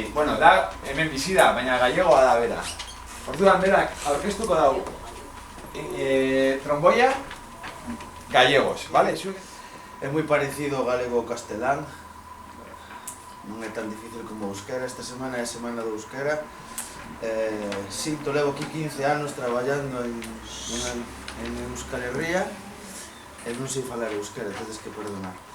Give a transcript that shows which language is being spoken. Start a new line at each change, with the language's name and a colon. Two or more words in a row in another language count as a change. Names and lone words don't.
Basque: Bueno, da hemen bizi da, baina gallegoa da bera. Orduan berak aurkeztuko dau tromboia gallegos, ¿vale?
Spanish: Es muy parecido
Galician: galego-castelán. Non é tan difícil como euskera. Esta semana é semana do euskera. Sinto, levo aquí 15 anos traballando en Euskal Herria e non sei falar euskera, tedes que perdonar.